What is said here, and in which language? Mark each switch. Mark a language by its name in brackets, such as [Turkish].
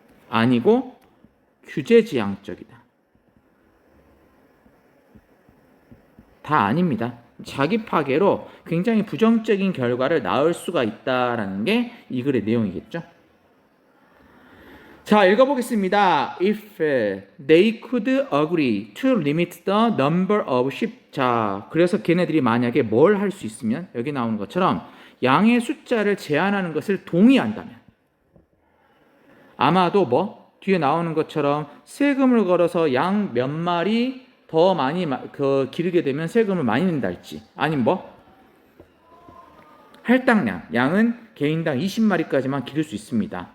[Korean] 아니고 규제 지향적이다. 다 아닙니다. 자기 파괴로 굉장히 부정적인 결과를 낳을 수가 있다라는 게 이 글의 내용이겠죠. 자, 읽어보겠습니다. [English] If they could agree to limit the number of sheep. [Korean] 자, 그래서 걔네들이 만약에 뭘 할 수 있으면, 여기 나오는 것처럼 양의 숫자를 제한하는 것을 동의한다면, 아마도 뭐 뒤에 나오는 것처럼 세금을 걸어서 양 몇 마리 더 많이 기르게 되면 세금을 많이 낸다 할지, 아니면 뭐 할당량, 양은 개인당 20마리까지만 기를 수 있습니다.